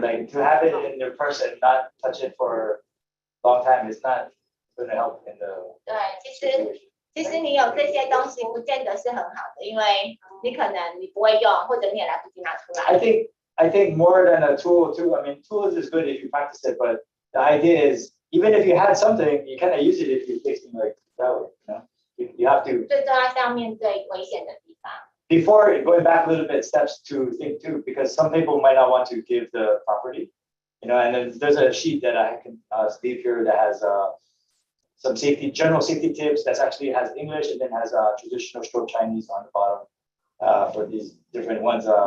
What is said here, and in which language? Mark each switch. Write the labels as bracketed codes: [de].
[en] Like to have it in your purse and not touch it for a long time, it's not gonna help in the 对， situation. [zh] 其实你有这些东西不见得是很好的，因为你可能你不会用，或者你也来不及拿出来。 [en] I think more than a tool too. I mean, tools is good if you practice it, but the idea is even if you had something, you kind of use it if you're fixing like that way. You know, you have to. [zh] 最重要是要面对危险的地方。 [en] Before going back a little bit, steps to think too, because some people might not want to give the property, you know, and then there's a sheet that I can leave here that has some general safety tips that actually has English and then has traditional short Chinese on the bottom for these different ones.